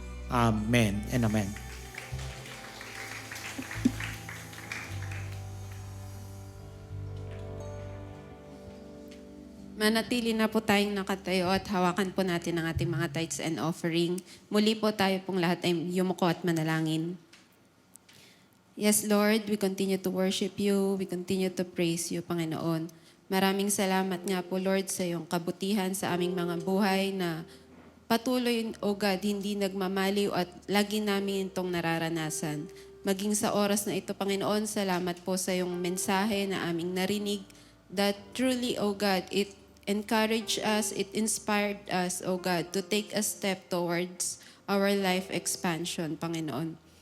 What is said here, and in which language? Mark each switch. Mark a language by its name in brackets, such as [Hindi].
[English] Amen and amen. [Filipino] Manatili na po tayong nakatayo at hawakan po natin ang ating mga [English] tithes and offering. [Filipino] Muli po tayo pong lahat ay yumuko at manalangin. [English] Yes, Lord, we continue to worship you. We continue to praise you, Panginoon. [Filipino] Maraming salamat nga po, Lord, sa iyong kabutihan sa aming mga buhay na patuloy, O God, hindi nagmamaliw at lagi namin itong nararanasan. Maging sa oras na ito, Panginoon, salamat po sa iyong mensahe na aming narinig [English] that truly, O God, it encouraged us, it inspired us, O God, to take a step towards our life expansion, Panginoon.